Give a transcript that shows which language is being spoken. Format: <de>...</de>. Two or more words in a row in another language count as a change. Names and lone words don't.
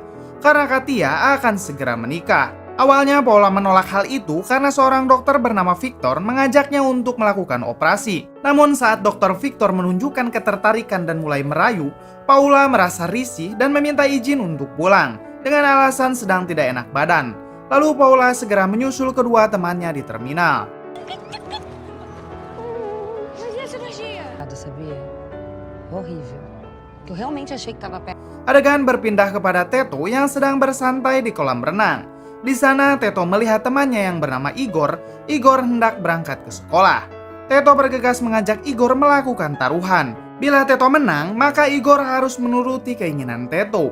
<id>Karena Katia akan segera menikah. Awalnya Paula menolak hal itu karena seorang dokter bernama Victor mengajaknya untuk melakukan operasi. Namun saat dokter Victor menunjukkan ketertarikan dan mulai merayu, Paula merasa risih dan meminta izin untuk pulang dengan alasan sedang tidak enak badan. Lalu Paula segera menyusul kedua temannya di terminal.</id> <pt>Mas e a cirurgia? Sabia? Horrível. Eu realmente achei que tava perto.</pt> <id>Adegan berpindah kepada Teto yang sedang bersantai di kolam renang. Di sana Teto melihat temannya yang bernama Igor. Igor hendak berangkat ke sekolah. Teto bergegas mengajak Igor melakukan taruhan. Bila Teto menang, maka Igor harus menuruti keinginan Teto.</id>